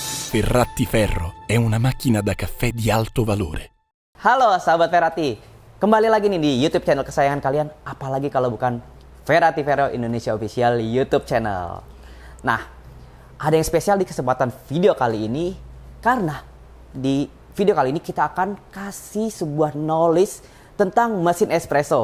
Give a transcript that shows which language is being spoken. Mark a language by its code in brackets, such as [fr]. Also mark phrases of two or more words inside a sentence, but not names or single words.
[it] Ferrati Ferro è una macchina da caffè di alto valore. [id] Halo sahabat Ferrati, kembali lagi nih di YouTube channel kesayangan kalian, apalagi kalau bukan Ferrati Ferro Indonesia Official YouTube channel. Nah, ada yang spesial di kesempatan video kali ini, karena di video kali ini kita akan kasih sebuah knowledge tentang mesin espresso.